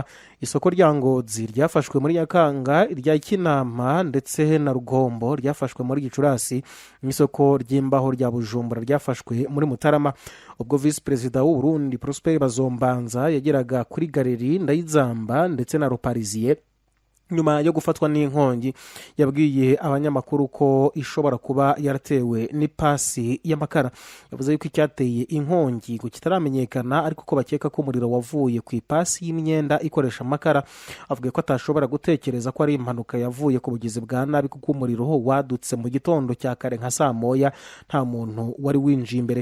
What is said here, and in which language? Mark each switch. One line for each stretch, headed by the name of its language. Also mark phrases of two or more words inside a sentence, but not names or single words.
Kinyarwanda: Isoko rya Ngozi ryafashwe muri Nyakanga, irya Kinama ndetse na Rugombo ryafashwe muri Gicurasi. Isoko ry'Imbaho rya Bujumbura ryafashwe muri Mutarama. Ubwo
English: Vice President
Kinyarwanda: w'u Burundi Prosper Bazombanza yageraga kuri Galeri Ndayizamba ndetse na Roparizier nyuma yo gufatwa n'inkongi, yabwiye abanyamakuru ko ishobora kuba yaratewe n'ipasi y'amakara. Yavuze yuko icyateye inkongi ngo kitaramenyekana ariko ko bakeka ko umuriro wavuye ku ipasi y'imyenda ikoresha amakara. Avuga ko atashobora gutekereza ko ari impanuka yavuye ku bugizi bwa nabi kuko umuriro wadutse mu gitondo cya kare nka saa moya nta muntu wari winjiye imbere.